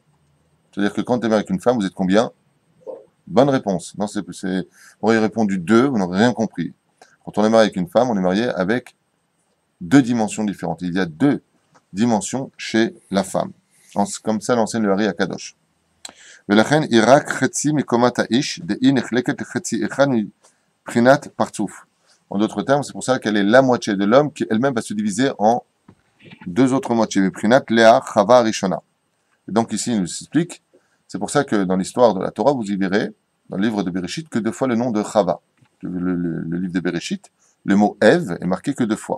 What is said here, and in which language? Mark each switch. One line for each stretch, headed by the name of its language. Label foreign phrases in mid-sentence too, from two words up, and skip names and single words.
French: C'est-à-dire que quand tu es marié avec une femme, vous êtes combien? Bonne réponse. Non, vous auriez répondu 2, vous n'aurez rien compris. Quand on est marié avec une femme, on est marié avec deux dimensions différentes. Il y a deux dimensions chez la femme. Comme ça l'enseigne le Hari Akadosh.
Hebrew: ולכן היא רק חצי מקומת האיש, דהי נחלקת לחצי אחד מבחינת פרצוף.
French: En d'autres termes, c'est pour ça qu'elle est la moitié de l'homme qui elle-même va se diviser en deux autres moitiés.
Hebrew: מבחינת Léa, Chava, Rishona.
French: Et donc ici, il nous explique, c'est pour ça que dans l'histoire de la Torah, vous y verrez, dans le livre de Bereshit, que deux fois le nom de Chava. Le livre de Bereshit, le mot Ève est marqué que deux fois.